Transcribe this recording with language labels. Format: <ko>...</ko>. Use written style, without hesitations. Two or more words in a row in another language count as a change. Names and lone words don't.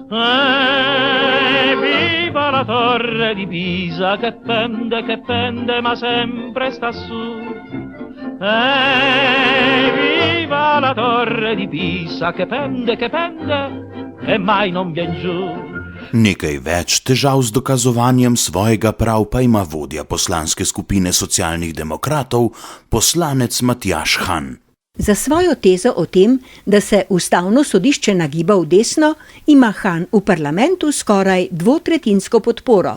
<it>Viva la torre di Pisa che pende, ma sempre sta su. Viva la torre di Pisa che pende, e mai non vien giù.</it> <sl>Nekaj več težav z dokazovanjem svojega prav pa ima vodja poslanske skupine socialnih demokratov, poslanec Matjaž Han. Za svojo tezo o tem, da se ustavno sodišče nagiba v desno, ima Han v parlamentu skoraj dvotretjinsko podporo.</sl>